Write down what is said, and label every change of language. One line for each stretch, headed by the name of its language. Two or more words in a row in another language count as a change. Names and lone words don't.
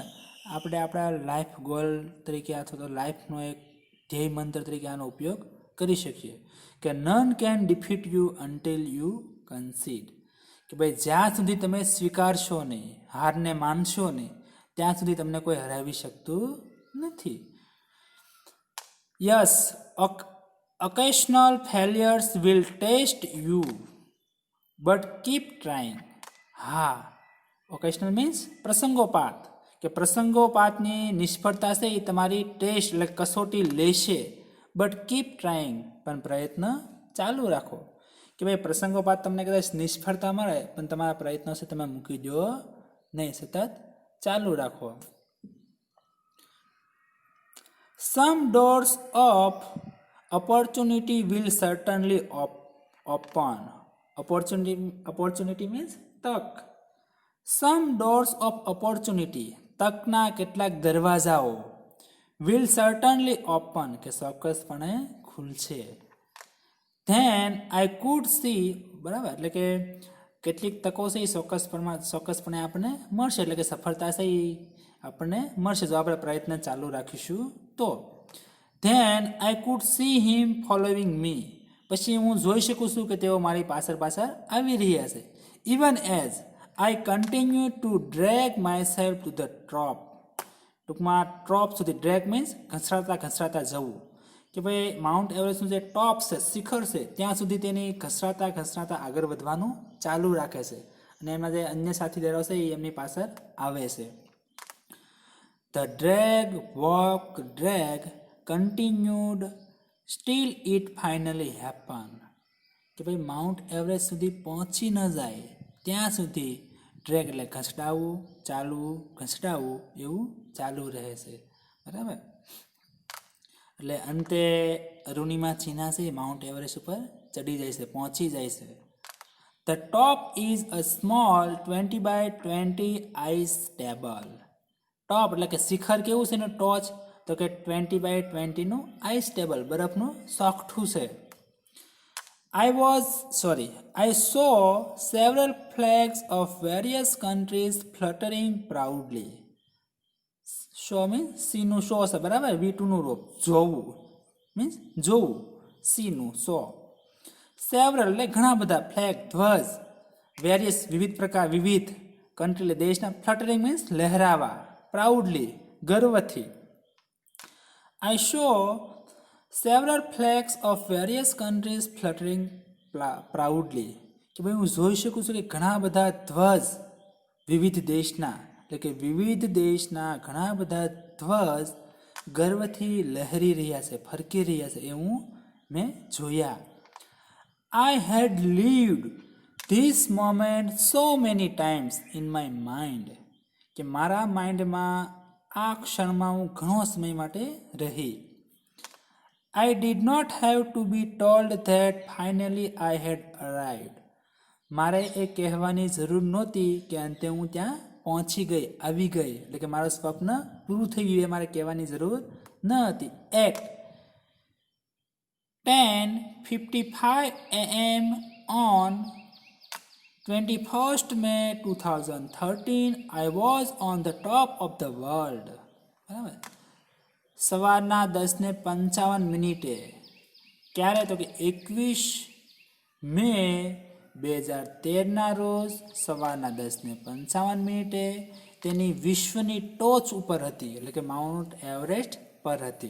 Gujarati: આપણે આપણા લાઈફ ગોલ તરીકે અથવા તો લાઈફનો એક ધ્યેય મંત્ર તરીકે આનો ઉપયોગ કરી શકીએ કે
English: none can defeat you until you concede
Gujarati: કે ભાઈ જ્યાં સુધી તમે સ્વીકારશો નહીં, હારને માનશો નહીં ત્યાં સુધી તમને કોઈ હરાવી શકતું નથી. યસ,
English: occasional failures will test you but keep trying.
Gujarati: હા,
English: occasional means
Gujarati: પ્રસંગોપાત કે પ્રસંગોપાતની નિષ્ફળતા છે એ તમારી ટેસ્ટ એટલે કસોટી લેશે.
English: but keep trying
Gujarati: પણ પ્રયત્ન ચાલુ રાખો કે ભાઈ પ્રસંગોપાત તમને કદાચ નિષ્ફળતા મળે પણ તમારા પ્રયત્નો છે તમે મૂકી દો નહીં, સતત ચાલુ રાખો.
English: Some doors of opportunity will certainly open. Opportunity means તક. Some doors of opportunity
Gujarati: તકના કેટલાક દરવાજાઓ
English: will certainly open
Gujarati: કે ચોક્કસપણે ખુલશે.
English: Then I could see,
Gujarati: બરાબર, એટલે કે કેટલીક તકો છે એ ચોક્કસપણે આપણને મળશે એટલે કે સફળતા છે એ આપણને મળશે જો આપણે પ્રયત્ન ચાલુ રાખીશું તો.
English: Then I could see him following me.
Gujarati: પછી હું જોઈ શકું છું કે તેઓ મારી પાછળ આવી રહ્યા છે.
English: Even as I continue to drag myself to the top.
Gujarati: ટૂંકમાં ટોપ સુધી,
English: drag means
Gujarati: ઘસરાતા જવું કે ભાઈ માઉન્ટ એવરેસ્ટનું જે ટોપ છે, શિખર છે ત્યાં સુધી તેની ઘસરાતા આગળ વધવાનું ચાલુ રાખે છે અને એમાં જે અન્ય સાથીદારો છે એ એમની પાછળ આવે છે.
English: The drag continued, still it finally happened.
Gujarati: કે ભાઈ માઉન્ટ એવરેસ્ટ સુધી પહોંચી ન જાય ત્યાં સુધી ડ્રેગ એટલે ઘસડાવવું એવું ચાલુ રહે છે. બરાબર. એટલે અંતે અરુણિમા સિન્હા છે માઉન્ટ એવરેસ્ટ ઉપર ચડી જાય છે, પહોંચી જાય છે.
English: The top is a small 20 by 20 ice table.
Gujarati: ટોપ એટલે કે શિખર કેવું છે ને ટોચ તો કે 20 by 20 નું
English: ice table,
Gujarati: બરફનું સોગઠું છે.
English: I saw several flags of various countries fluttering proudly. Show means see
Gujarati: નું show છે, બરાબર, V2 નું રૂપ જોવું મીન્સ જોવું, see નું show. Several એટલે ઘણા બધા, ફ્લેગ ધ્વજ, વેરિયસ વિવિધ કન્ટ્રી એટલે દેશના,
English: fluttering means
Gujarati: લહેરાવા, પ્રાઉડલી ગર્વથી.
English: I saw several flags of various countries fluttering proudly.
Gujarati: કે ભાઈ હું જોઈ શકું છું કે ઘણા બધા ધ્વજ વિવિધ દેશના એટલે કે વિવિધ દેશના ઘણા બધા ધ્વજ ગર્વથી લહેરી રહ્યા છે, ફરકી રહ્યા છે એ મેં જોયા.
English: I had lived this moment so many times in my mind.
Gujarati: કે મારા માઇન્ડમાં આ ક્ષણમાં હું ઘણો સમય માટે રહી. I did not have to be told that finally I had arrived. મારે એ કહેવાની જરૂર નહોતી કે અંતે હું ત્યાં પહોંચી ગઈ, આવી ગઈ, એટલે કે મારું સ્વપ્ન પૂરું થઈ ગયું એ મારે કહેવાની જરૂર ન હતી.
English: At 10:55 AM on 21st May 2013 I was on the top of the world.
Gujarati: બરાબર. સવારના 10:55 ક્યારે? તો કે 21 મે 2013ના રોજ સવારના 10:55 તેની વિશ્વની ટોચ ઉપર હતી, એટલે કે માઉન્ટ એવરેસ્ટ પર હતી.